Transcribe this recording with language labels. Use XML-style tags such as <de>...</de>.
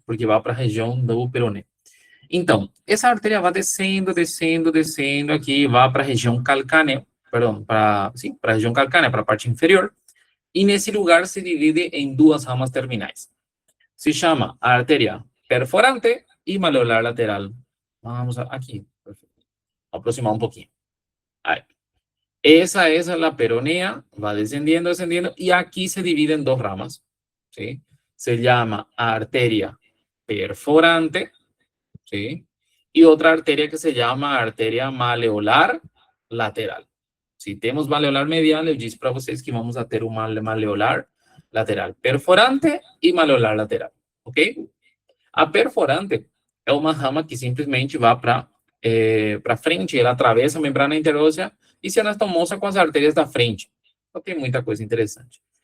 <pt>Porque vai para a região do peroné. Então, essa artéria vai descendo, descendo, descendo aqui, vai para a região calcânea, perdão, para a região calcânea, para a parte inferior, e nesse lugar se divide em duas ramas terminais. Se chama artéria perforante e maleolar lateral. Vamos aqui, perfeito. Vou aproximar um pouquinho. Aí.</pt> <es>Esa es la peronea, va descendiendo, descendiendo, y aquí se divide en dos ramas, ¿sí? Se llama arteria perforante, ¿sí? Y otra arteria que se llama arteria maleolar lateral. Si tenemos maleolar medial,</es> <pt>eu disse para vocês que vamos a ter uma maleolar lateral perforante e maleolar lateral, ok? A perforante é uma rama que simplesmente vai para frente, ela atravessa a membrana interóssea e se anastomosa com as artérias da frente. Não tem muita coisa interessante.</pt>